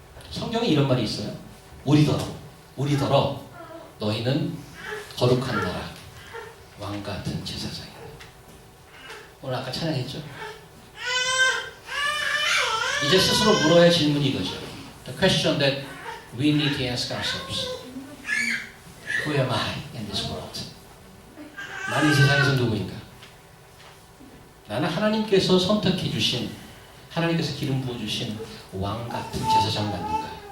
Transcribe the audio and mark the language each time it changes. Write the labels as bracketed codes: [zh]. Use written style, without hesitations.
[ko] 성경에 이런 말이 있어요. 우리더러 너희는 거룩한 나라, 왕 같은 제사장이다. 오늘 아까 찬양했죠? 이제 스스로 물어야 할 질문이 이거죠. [en] The question that we need to ask ourselves. Who am I in this world? [ko] 나는 이 세상에서 누구인가? 나는 하나님께서 선택해 주신, 하나님께서 기름 부어 주신 왕 같은 제사장 맞는가?